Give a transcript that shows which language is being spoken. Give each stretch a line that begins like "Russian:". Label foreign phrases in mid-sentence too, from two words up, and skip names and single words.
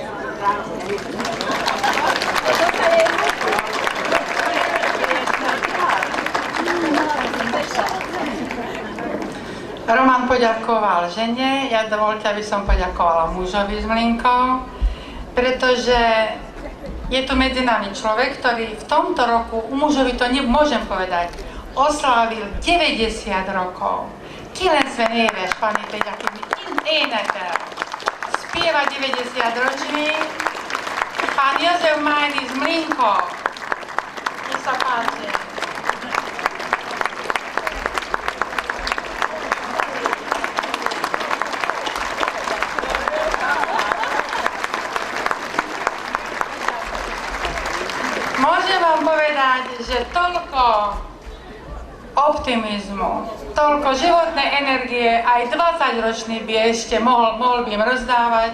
Slovak: Roman poďakoval žene, ja dovolte, aby som poďakovala mužovi s Mlinkou, pretože je tu medzi nami človek, ktorý v tomto roku, u mužovi to nemôžem povedať, oslávil 90 rokov.
Hungarian: 90 éves van itt egy, aki énekel.
Slovak: Spieva 90 ročný, pán Jozef Majný z Mlinkov. Nech sa páči. Môžem vám povedať, že toľko optimizmu, toľko životnej energie, aj 20-ročný by ešte mohol by im rozdávať.